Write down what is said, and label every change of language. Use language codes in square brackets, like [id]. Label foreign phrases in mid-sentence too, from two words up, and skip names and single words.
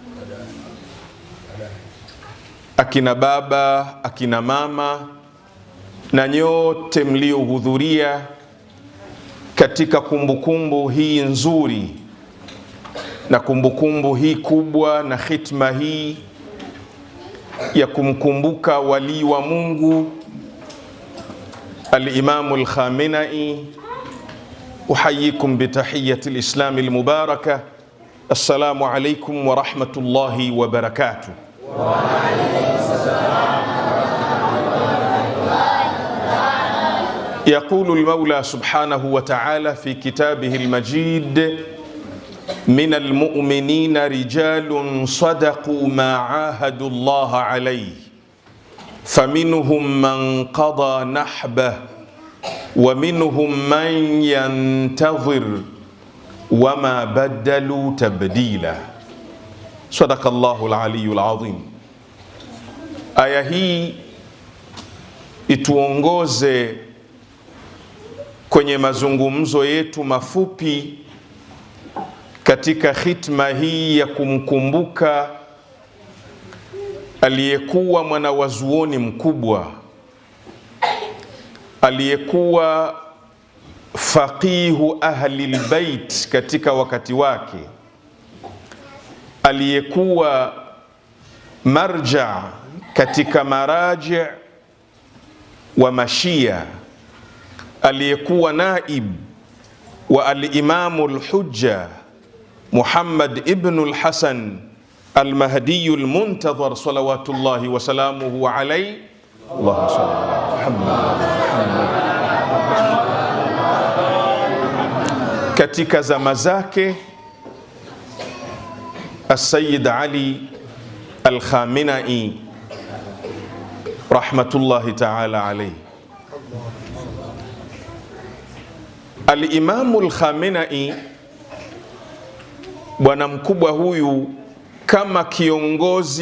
[sw] akina baba, akina mama na nyote mliohudhuria katika kumbukumbu hii nzuri na kumbukumbu hii kubwa na khitma hii ya kumkumbuka wali wa Mungu al-Imam al-Khamenei. [ar] أحييكم بتحية الإسلام المباركة. السلام عليكم ورحمة الله وبركاته. وعليكم السلام. يقول المولى سبحانه وتعالى في كتابه المجيد: من المؤمنين رجال صدقوا ما عاهدوا الله عليه فمنهم من قضى نحبه ومنهم من ينتظر وما بدلوا تبديلا. صدق الله العلي العظيم. [sw] Aya hii ituongoze kwenye mazungumzo yetu mafupi katika khitma hii ya kumkumbuka aliyekuwa mwanawazuoni mkubwa, aliyekuwa [ar] فقيه أهل البيت [sw] katika wakati wake, aliyekuwa marja katika maraji wa mashia, aliyekuwa naib wa al-Imamu al-Hujja Muhammad ibn al-Hasan al-Mahdi al-Muntadhar [ar] صلوات الله وسلامه عليه. اللهم صل على محمد. [sw] Katika zama zake As-Sayyid Ali al-Khamenei [ar] رحمة الله تعالى عليه. [sw] Al-Imamu al-Khamenei, bwana mkubwa huyu, kama kiongozi